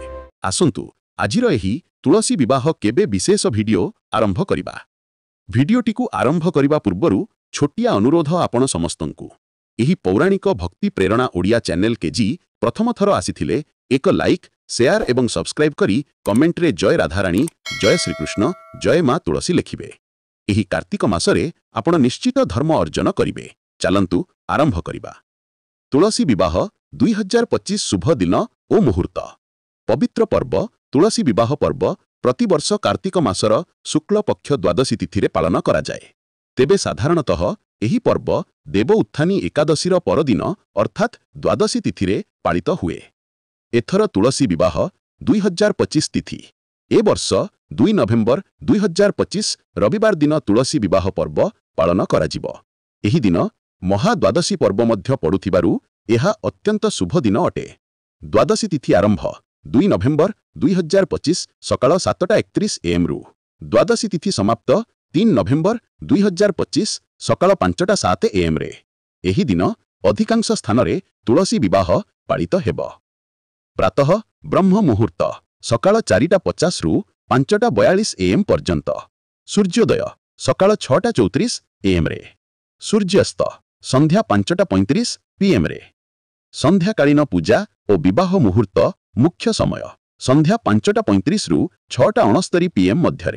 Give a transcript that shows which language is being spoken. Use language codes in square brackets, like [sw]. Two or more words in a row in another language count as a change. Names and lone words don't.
[or] ଆସନ୍ତୁ ଆଜିର ଏହି ତୁଳସୀ ବିବାହ କେବେ ବିଶେଷ ଭିଡିଓ ଆରମ୍ଭ କରିବା। ଭିଡିଓଟିକୁ ଆରମ୍ଭ କରିବା ପୂର୍ବରୁ ଛୋଟିଆ ଅନୁରୋଧ ଆପଣ ସମସ୍ତଙ୍କୁ ଏହି ପୌରାଣିକ ଭକ୍ତି ପ୍ରେରଣା ଓଡ଼ିଆ ଚ୍ୟାନେଲ କେଜି ପ୍ରଥମ ଥର ଆସିଥିଲେ ଏକ [en] like share [or] ଏବଂ ସବସ୍କ୍ରାଇବ କରି କମେଣ୍ଟ ରେ ଜୟ ରାଧାରାଣୀ ଜୟ ଶ୍ରୀକୃଷ୍ଣ ଜୟ ମାଁ ତୁଳସୀ ଲେଖିବେ। ଏହି କାର୍ତ୍ତିକ ମାସରେ ଆପଣ ନିଶ୍ଚିତ ଧର୍ମ ଅର୍ଜନ କରିବେ। ଚାଲନ୍ତୁ ଆରମ୍ଭ କରିବା। ତୁଳସୀ ବିବାହ 2025 ଶୁଭ ଦିନ ଓ ମୁହୂର୍ତ୍ତ। ପବିତ୍ର ପର୍ବ ତୁଳସୀ ବିବାହ ପର୍ବ ପ୍ରତିବର୍ଷ କାର୍ତ୍ତିକ ମାସର ଶୁକ୍ଳ ପକ୍ଷ ଦ୍ୱାଦଶୀ ତିଥିରେ ପାଳନ କରା ଯାଏ। ତେବେ ସାଧାରଣତଃ ଏହି ପର୍ବ ଦେବ ଉତ୍ଥାନୀ ଏକାଦଶୀର ପରଦିନ ଅର୍ଥାତ ଦ୍ୱାଦଶୀ ତିଥିରେ ପାଳିତ ହୁଏ। ଏଥର ତୁଳସୀ ବିବାହ 2025 ତିଥି। ଏ ବର୍ଷ 2 ନଭେମ୍ବର 2025 ରବିବାର ଦିନ ତୁଳସୀ ବିବାହ ପର୍ବ ପାଳନ କରାଯିବ। ଏହି ଦିନ ମହାଦ୍ୱାଦଶୀ ପର୍ବ ମଧ୍ୟ ପଡୁଥିବାରୁ ଏହା ଅତ୍ୟନ୍ତ ଶୁଭ ଦିନ ଅଟେ। ଦ୍ୱାଦଶୀ ତିଥି ଆରମ୍ଭ 2 ନଭେମ୍ବର 2025 ସକାଳ 7:31 AM ରୁ। ଦ୍ୱାଦଶୀ ତିଥି ସମାପ୍ତ 3 ନଭେମ୍ବର 2025 ସକାଳ 5:07 AM ରେ। ଏହି ଦିନ ଅଧିକାଂଶ ସ୍ଥାନ ରେ ତୁଳସୀ ବିବାହ ପାଳିତ ହେବ। ପ୍ରାତଃ ବ୍ରହ୍ମ ମୁହୂର୍ତ୍ତ ସକାଳ 4:50 ରୁ 5:42 AM ପର୍ଯ୍ୟନ୍ତ। ସୂର୍ଯ୍ୟୋଦୟ ସକାଳ 6:34 AM ରେ। ସୂର୍ଯ୍ୟାସ୍ତ ସନ୍ଧ୍ୟା 5:35 PM ରେ। ସନ୍ଧ୍ୟାକାଳୀନ ପୂଜା ଔର ବିବାହ ମୁହୂର୍ତ୍ତ ମୁଖ୍ୟ ସମୟ ସନ୍ଧ୍ୟା 5:35 ରୁ 6:69 PM ମଧ୍ୟରେ।